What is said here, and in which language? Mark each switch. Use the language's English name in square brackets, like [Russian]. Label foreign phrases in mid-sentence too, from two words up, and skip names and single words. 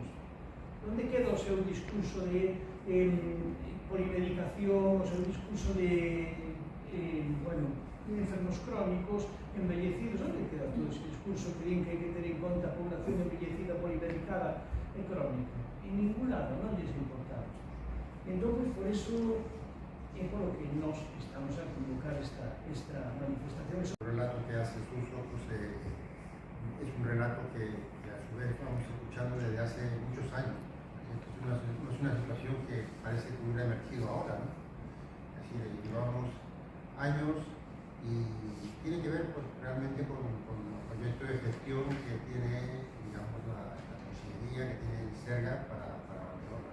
[Galician] Onde queda o seu discurso de polimedicación, o seu discurso de enfermos crónicos, envellecidos? Onde queda todo ese discurso que din que hai que ter en conta a población envellecida, polimedicada e crónica? En ningún lado, non lles importamos. Entón, por eso é por lo que nos estamos a convocar esta manifestación. [Spanish] El relato que hace Suso es un relato que a su vez vamos escuchando desde hace muchos años. No es una situación que parece que hubiera emergido ahora, ¿no? Es decir, llevamos años y tiene que ver realmente con el proyecto de gestión que tiene, digamos, la consejería, que tiene el Sergas para Valdeorras.